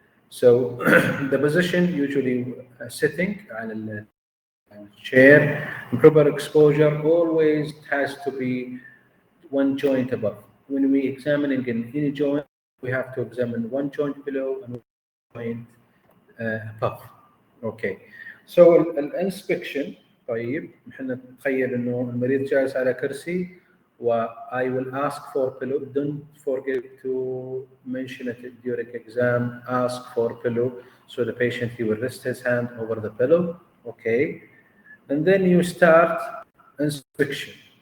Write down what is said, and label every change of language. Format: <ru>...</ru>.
<en>So the position usually sitting on a chair, and proper exposure always has to be one joint above. When we examining in any joint, we have to examine one joint below and one joint above. Okay, so الانسبكشن.</en> <ar>طيب احنا نتخيل انه المريض جالس على كرسي و</ar> <en>I will ask for pillow. Don't forget to mention it during exam. Ask for pillow, so the patient, he will rest his hand over the pillow. Okay, and then you start inspection.</en>